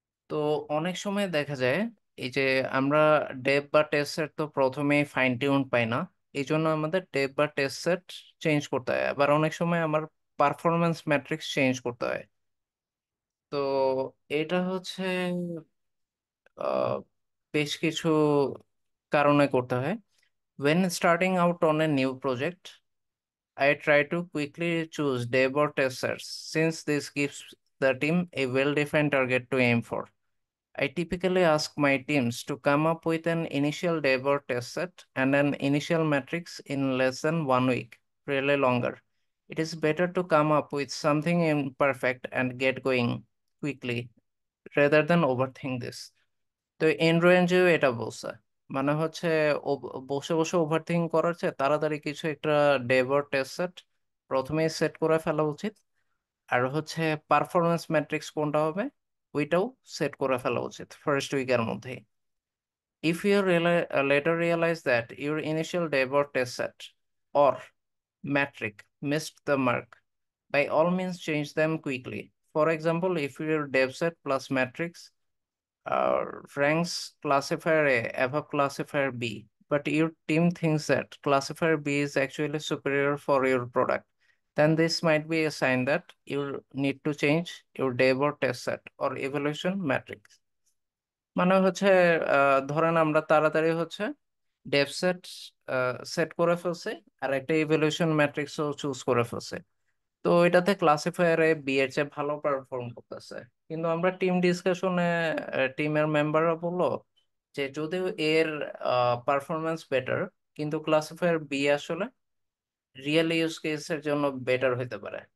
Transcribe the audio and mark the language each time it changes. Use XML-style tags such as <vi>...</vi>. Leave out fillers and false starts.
<bn>তো অনেক সময় দেখা যায় এই যে আমরা ডেভ বা টেস্ট সেট তো প্রথমেই ফাইন টিউন পাই না, এই জন্য আমাদের ডেভ বা টেস্ট সেট চেঞ্জ করতে হয়। আবার অনেক সময় আমার পারফরমেন্স ম্যাট্রিক্স চেঞ্জ করতে হয়। তো এটা হচ্ছে আহ, বেশ কিছু কারণে করতে হয়।</bn> <en>when starting out on a new project, I try to quickly choose dev or test sets since this gives the team a well-defined target to aim for. I typically ask my teams to come up with an initial dev or test set and an initial matrix in less than 1 week, really longer. It is better to come up with something imperfect and get going quickly rather than overthink this.</en> <bn>তো এন্ড্রয়েঞ্জেও এটা বলছে, মানে হচ্ছে বসে বসে overthink করার চেয়ে তাড়াতাড়ি কিছু একটা ডেভ or টেস্ট সেট প্রথমেই সেট করে ফেলা উচিত। আর হচ্ছে পারফরমেন্স ম্যাট্রিক্স কোনটা হবে, ওইটাও সেট করে ফেলা উচিত ফার্স্ট উইকের মধ্যেই।</bn> <en>If you later realize that your initial dev or test set or metric missed the mark, by all means change them quickly. For example, if your dev set plus matrix ranks classifier A above classifier B, but your team thinks that classifier B is actually superior for your product, then this might be a sign that you need to change your dev or test set or evaluation matrix.</en> <bn>মানে হচ্ছে ধরেন আমরা তাড়াতাড়ি হচ্ছে Dave set set করে ফেলছি, আর একটা evaluation ম্যাট্রিক্সও choose করে ফেলছি। তো এটাতে ক্লাসিফায়ারে বি এর চেয়ে ভালো পারফর্ম করতেছে, কিন্তু আমরা টিম ডিসকাশনে টিমের মেম্বাররা বললো যে যদিও এর পারফরমেন্স বেটার, কিন্তু ক্লাসিফায়ার বি আসলে রিয়েল ইউজ কেসের জন্য বেটার হতে পারে।</bn>